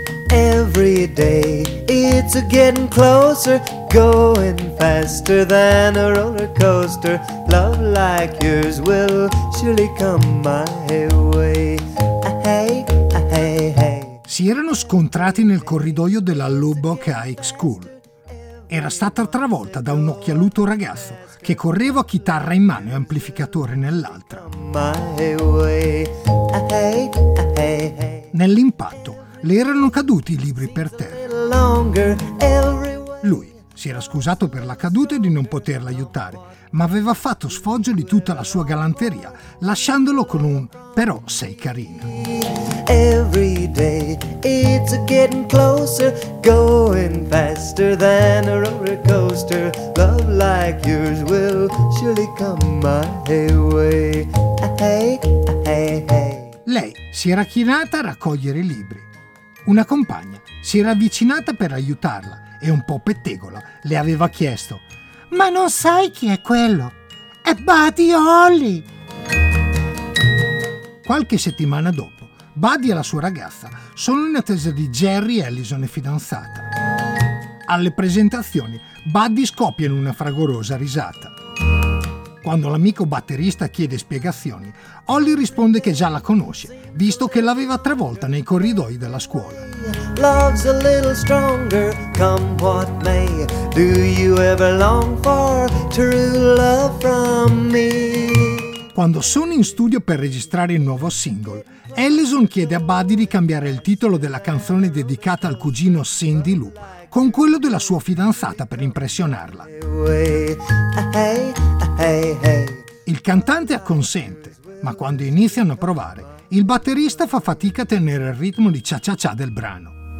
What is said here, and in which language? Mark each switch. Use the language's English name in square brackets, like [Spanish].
[English] Every day it's getting closer, going faster than a roller coaster. Love like yours will surely come my way. [Italian] Si erano scontrati nel corridoio della Lubbock High School. Era stata travolta da un occhialuto ragazzo che correva chitarra in mano e amplificatore nell'altra. Nell'impatto le erano caduti i libri per terra. Lui si era scusato per la caduta e di non poterla aiutare, ma aveva fatto sfoggio di tutta la sua galanteria, lasciandolo con un «però sei carina». [English] Every day it's getting closer, going faster than a roller coaster. Love like yours will surely come my way. Hey, hey, hey. [Italian] Lei si era chinata a raccogliere i libri. Una compagna si era avvicinata per aiutarla e un po' pettegola le aveva chiesto: ma non sai chi è quello? È Buddy Holly! Qualche settimana dopo, Buddy e la sua ragazza sono in attesa di Jerry e Allison, fidanzata. Alle presentazioni, Buddy scoppia in una fragorosa risata. Quando l'amico batterista chiede spiegazioni, Holly risponde che già la conosce, visto che l'aveva travolta nei corridoi della scuola. [English] Love's a little stronger, come what may. Do you ever long for true love from me? [Italian] Quando sono in studio per registrare il nuovo single, Allison chiede a Buddy di cambiare il titolo della canzone dedicata al cugino Cindy Lou con quello della sua fidanzata per impressionarla. Il cantante acconsente, ma quando iniziano a provare, il batterista fa fatica a tenere il ritmo di cha-cha-cha del brano.